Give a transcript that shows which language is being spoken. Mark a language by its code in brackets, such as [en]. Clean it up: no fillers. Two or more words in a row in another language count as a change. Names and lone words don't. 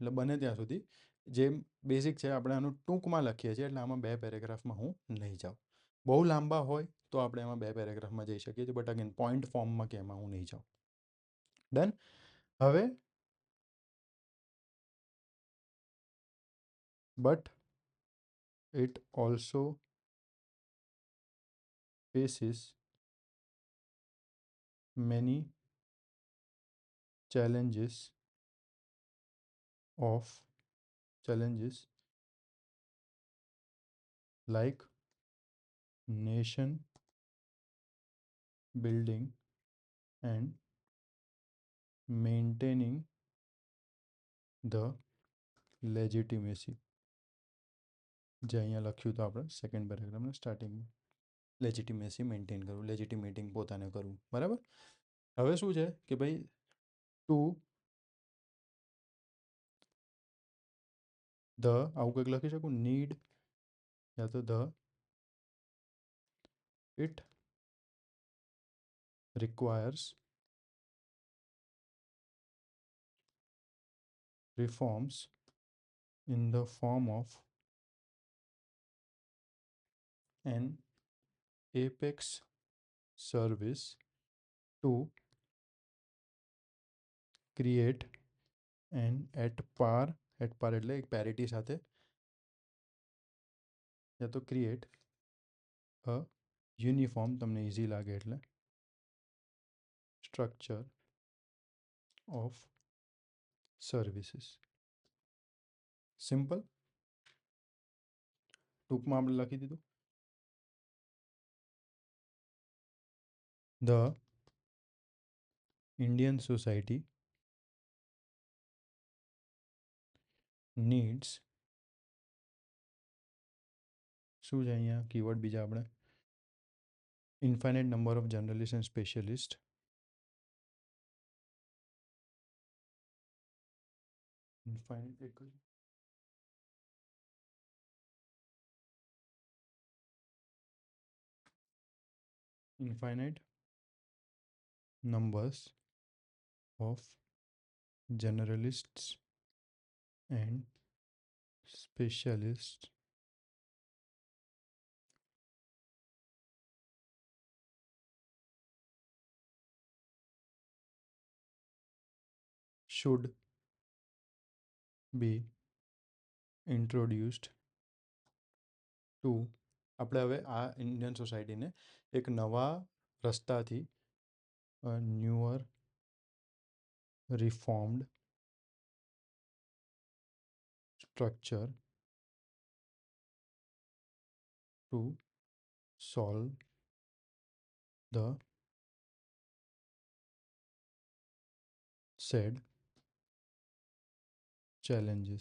[gu] એટલે બને ત્યાં સુધી જેમ બેઝિક છે આપણે આનું ટૂંકમાં લખીએ છીએ. એટલે આમાં 2 પેરેગ્રાફમાં હું નહીં જાઉં. બહુ લાંબા હોય તો આપણે એમાં 2 પેરેગ્રાફમાં જઈ શકીએ છીએ. [en] but again point formમાં [gu] કે એમાં હું નહીં જાઉં. ડન. [en] હવે બટ it also faces many challenges like nation building and maintaining the legitimacy. [gu] જે અહીંયા લખ્યું તો આપણે [en] second paragraphના startingમાં, legitimacy maintain [gu] કરવું, લેજિટિમેટિંગ પોતાને કરવું. બરાબર. હવે શું છે કે ભાઈ [en] to the [gu] આવું કંઈક લખી શકું, નીડ યા તો ધ [en] ઇટ requires reforms in the form of an apex service to create an at par [gu] એટલે એક પેરિટી સાથે, યા તો [en] create a uniform, [gu] તમને ઇઝી લાગે એટલે [en] structure of services. [gu] સિમ્પલ. ટૂંકમાં આપણે લખી દીધું. [en] the Indian society needs, [gu] શું છે અહીંયા કીવર્ડ બીજા આપણે, [en] infinite number of journalist and specialist, infinite numbers of generalists and specialists should be introduced to. [gu] આપણે હવે આ [en] Indian societyને [gu] એક નવા રસ્તાથી [en] newer reformed structure to solve the said challenges.